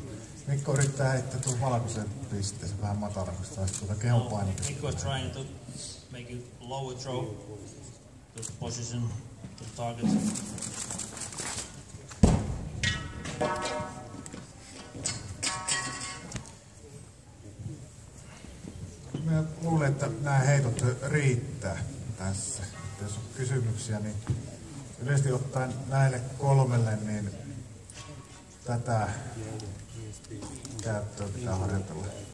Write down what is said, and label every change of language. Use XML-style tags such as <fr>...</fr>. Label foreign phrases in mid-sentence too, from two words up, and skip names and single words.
<fi>Mikko yrittää heittää tuon valkoisen pisteeseen vähän matalammaksi taas kehon painopisteen.</fi> <en>Mikko is trying to make you lower throw to the position, to the target.</en> <fi>Mä luulen, että nämä heitot riittää tässä. Jos on kysymyksiä, niin yleisesti ottaen näille kolmelle, niin tätä käyttöä pitää harjoitella.</fi>